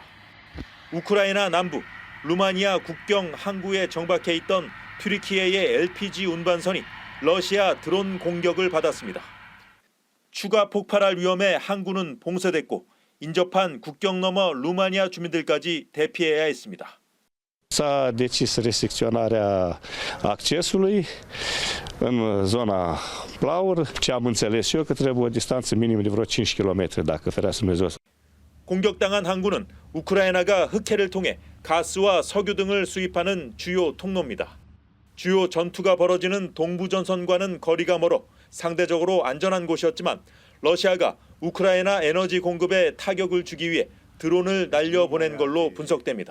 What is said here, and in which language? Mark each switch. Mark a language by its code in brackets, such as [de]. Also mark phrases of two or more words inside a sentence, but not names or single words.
[ko] 우크라이나 남부 루마니아 국경 항구에 정박해 있던 튀르키예의 LPG 운반선이 러시아 드론 공격을 받았습니다. 추가 폭발할 위험에 항구는 봉쇄됐고 인접한 국경 너머 루마니아 주민들까지 대피해야 했습니다. [ro] S-a decis restricționarea accesului în zona Plaur. Ce am înțeles eu că trebuie o distanță minimă de vreo 5 km dacă ferească Dumnezeu. [ko] 공격당한 항구는 우크라이나가 흑해를 통해 가스와 석유 등을 수입하는 주요 통로입니다. 주요 전투가 벌어지는 동부전선과는 거리가 멀어 상대적으로 안전한 곳이었지만 러시아가 우크라이나 에너지 공급에 타격을 주기 위해 드론을 날려보낸 걸로 분석됩니다.